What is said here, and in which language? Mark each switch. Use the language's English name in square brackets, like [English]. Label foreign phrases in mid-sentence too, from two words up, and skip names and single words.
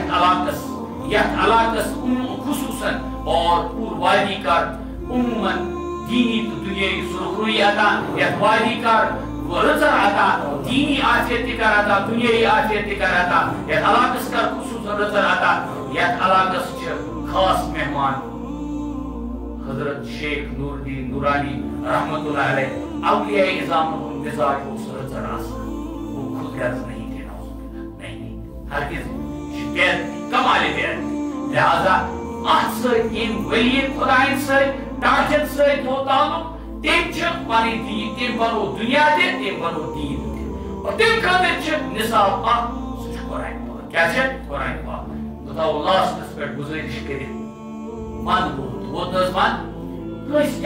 [Kashmiri] یتھ علاقس خصوصاً اور پوٗرٕ وادی کر عموماً دیٖنی تہٕ دُنیٲیی سرخرویی عطا یتھ وادی کر رٕژر عطا دیٖنی عافیت تہِ کر عطا دُنیٲیی عافیت تہِ کر عطا یتھ علاقس کر خصوصاً رٕژر عطا یتھ علاقس چھِ خاص مہمان حضرت شیخ نور الدین نورانی رحمت اللہ علیہ اولیاء اعظام ہند مزاج اوس رٕژر آسان [Urdu] وہ خود غرض نہیں تھے [Kashmiri] نہیں ہرگز کمال بےعزتی لہذا اتھ سۭتۍ ییٚمۍ ولی خدایَن سۭتۍ ٹاٹھٮ۪ن سۭتۍ تھوٚو تعلق تٔمۍ چھِ پنٕنۍ دیٖن تٔمۍ بنوو دُنیا تہِ تٔمۍ بنوو دیٖن تہِ اور تمہِ خٲطرٕ چھِ نصاب اکھ سُہ چھُ قرآن پاک کیٛاہ چھِ قرآن پاک بہٕ تھاوو لاسٹس پٮ۪ٹھ گُزٲرِش کٔرِتھ ونٛدٕ ووت نہٕ حظ ونٛدٕ کٲنٛسہِ